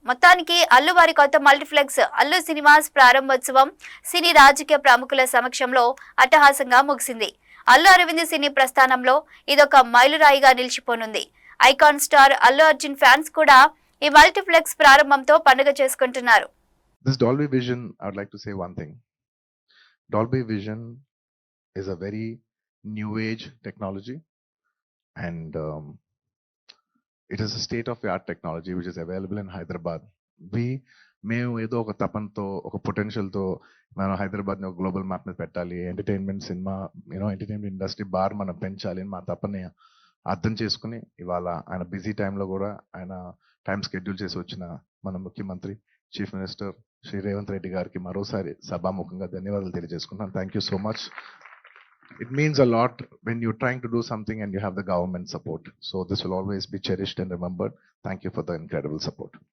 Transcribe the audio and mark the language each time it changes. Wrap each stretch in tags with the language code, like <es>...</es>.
<te>మొత్తానికి అల్లు వారి కొత్త మల్టీప్లెక్స్ అల్లు సినిమాస్ ప్రారంభోత్సవం సినీ రాజకీయ ప్రముఖుల సమక్షంలో అట్టహాసంగా ముగిసింది. అల్లు అరవింద్ సినీ ప్రస్థానంలో ఇదొక మైలురాయిగా నిలిచిపోనుంది. Icon star Allu Arjun fans కూడా ఈ మల్టీప్లెక్స్ ప్రారంభంతో పండుగ చేసుకుంటున్నారు.</te> <en>This Dolby Vision, I would like to say one thing. Dolby Vision is a very new age technology, and it is a state of the art technology which is available in Hyderabad.</en> <te>మేము ఏదో ఒక తపనతో, ఒక పొటెన్షియల్తో మనం హైదరాబాద్ని ఒక global map మీద పెట్టాలి, entertainment cinema entertainment industry bar మనం పెంచాలి అని మా తపని అర్థం చేసుకుని ఇవాళ ఆయన బిజీ టైంలో కూడా ఆయన టైం స్కెడ్యూల్ చేసి వచ్చిన మన ముఖ్యమంత్రి చీఫ్ మినిస్టర్ శ్రీ రేవంత్ రెడ్డి గారికి మరోసారి సభాముఖంగా ధన్యవాదాలు తెలియజేసుకుంటున్నాను.</te> <en>Thank you so much. It means a lot when you're trying to do something and you have the government support. So this will always be cherished and remembered. Thank you for the incredible support.</en>